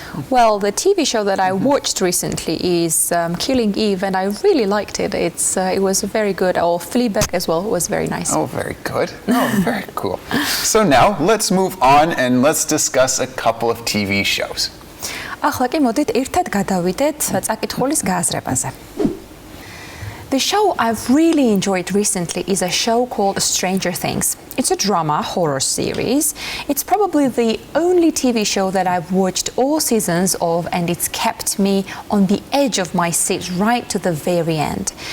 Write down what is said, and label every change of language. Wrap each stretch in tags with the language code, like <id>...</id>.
<en>Well, the TV show that I watched recently is Killing Eve, and I really liked it. It was very good. Or Fleabag as well was very nice. Oh, very good. Oh, very cool. So now let's move on and let's discuss a couple of TV shows.</en> <ka>ახლა კი მოდით ერთად გადავიდეთ წაკითხულის გააზრებაზე.</ka> <en>The show I've really enjoyed recently is a show called Stranger Things. It's a drama horror series. It's probably the only TV show that I've watched all seasons of, and it's kept me on the edge of my seat right to the very end.</en>